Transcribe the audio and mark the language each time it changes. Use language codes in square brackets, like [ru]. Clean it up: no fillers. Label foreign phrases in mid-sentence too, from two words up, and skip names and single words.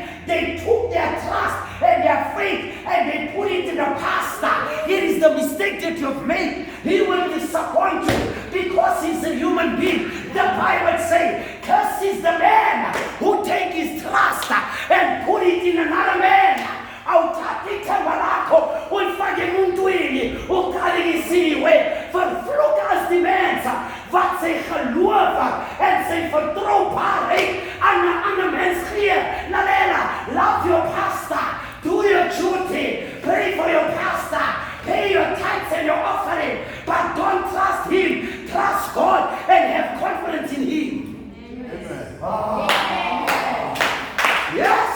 [en] They took their trust and their faith and they put it in the pastor. It is the mistake that you've made. He will disappoint you because human being. The Bible says, cursed is the man who take his trust and put it in another man. [zu] Awuthatha ithemba lakho ulifake emuntwini uqalekisiwe. [af] Vervloek as die mense wat sy geloof en sy vertroubaarheid aan 'n ander mens gee. [zu] Lalela, [en] love your pastor, do your duty, pray for your pastor, pay your tithes and your offering, but don't trust him. Trust God and have confidence in him. Amen. Yes.